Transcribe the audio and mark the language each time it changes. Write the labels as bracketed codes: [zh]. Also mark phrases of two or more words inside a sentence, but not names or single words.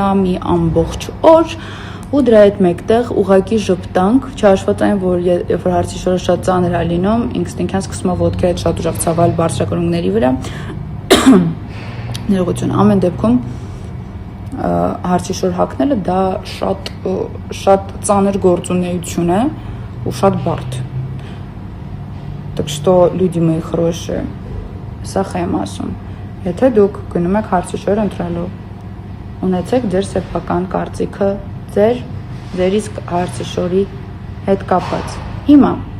[hy] մի ամբողջ օր ու դրա հետ մեկտեղ ուղակի ժպտանք, չհաշված այն, որ երբ որ հարցի շորը շատ ծանր է լինում, ինքս ինքան սկսում է ոտքի հետ շատ ուժեղ ցավալ բարձրակրունկների վրա։ Ներողություն, ամեն դեպքում հարցի շոր հագնելը դա շատ ծանր գործունեություն է ու շատ բարդ։ [ru] Так что, люди мои хорошие, [hy] սախ եմ ասում, եթե դուք գնում եք հարցի շոր ընտրելու, ունեցեք ձեր սեփական կարծիքը ձեր իսկ հարցի շորի հետ կապված։ Հիմա